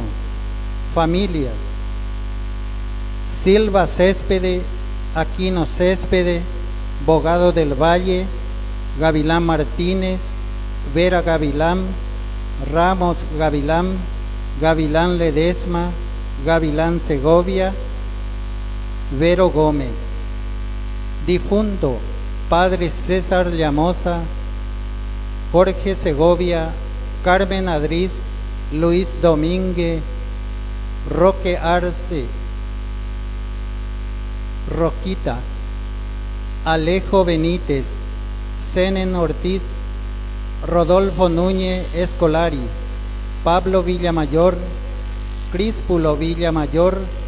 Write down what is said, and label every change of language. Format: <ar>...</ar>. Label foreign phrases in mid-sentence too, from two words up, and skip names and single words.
<es>Familia: Silva Céspede, Aquino Céspede, Bogado del Valle, Gavilán Martínez, Vera Gavilán, Ramos Gavilán, Gavilán Ledesma, Gavilán Segovia, Vero Gómez. Difunto: Padre César Llamosa, Jorge Segovia, Carmen Adriz, Luis Domínguez, Roque Arce, Roquita, Alejo Benítez, Zenén Ortiz, Rodolfo Núñez Escolari, Pablo Villamayor, Críspulo Villamayor,</es>